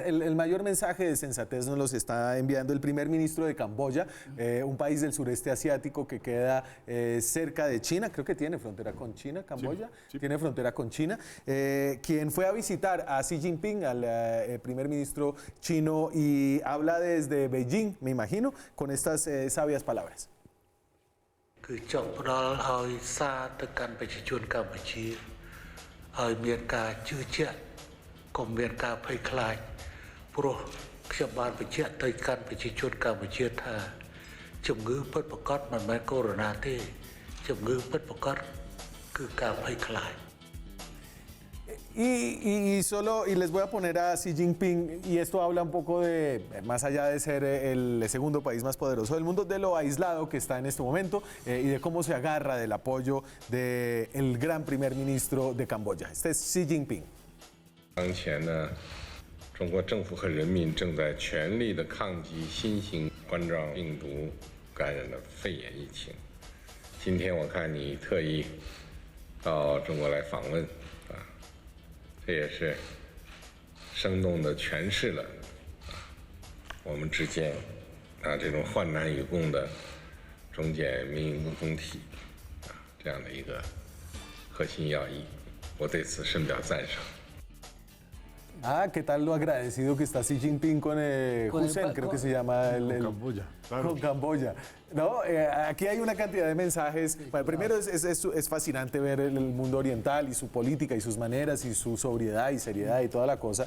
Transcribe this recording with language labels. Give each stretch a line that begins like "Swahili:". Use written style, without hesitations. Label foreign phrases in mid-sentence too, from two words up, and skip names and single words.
Spanish: El mayor mensaje de sensatez nos los está enviando el primer ministro de Camboya, un país del sureste asiático que queda cerca de China, creo que tiene frontera con China, Camboya, sí. Tiene frontera con China, quien fue a visitar a Xi Jinping, al primer ministro chino, y habla desde Beijing, me imagino, con estas sabias palabras.
Khmer: គឺចង់ផ្ដល់ឲ្យសារទៅកាន់ប្រជាជនកម្ពុជាឲ្យមានការជឿជាក់កុំមានការភ័យខ្លាចព្រោះខ្ញុំបានបញ្ជាក់ទៅកាន់ប្រជាជនកម្ពុជាថាជំងឺពិតប្រាកដមិនមែនកូវីដ -19 ទេជំងឺពិតប្រាកដគឺការភ័យខ្លាច
Spanish: Y les voy a poner a Xi Jinping, y esto habla un poco de, más allá de ser el segundo país más poderoso del mundo, de lo aislado que está en este momento y de cómo se agarra del apoyo del gran primer ministro de Camboya. Este es Xi Jinping.
Chinese: 当前呢，中国政府和人民正在全力的抗击新型冠状病毒感染的肺炎疫情。今天我看你特意到中国来访问。这也是生动地诠释了我们之间这种患难与共的中检民营共同体这样的一个核心要义，我对此深表赞赏。
Spanish: ¿Qué tal lo agradecido que está Xi Jinping con Hussein, creo que se llama con Camboya. Claro. Con Camboya. No, aquí hay una cantidad de mensajes. Bueno, primero es fascinante ver el mundo oriental y su política y sus maneras y su sobriedad y seriedad y toda la cosa.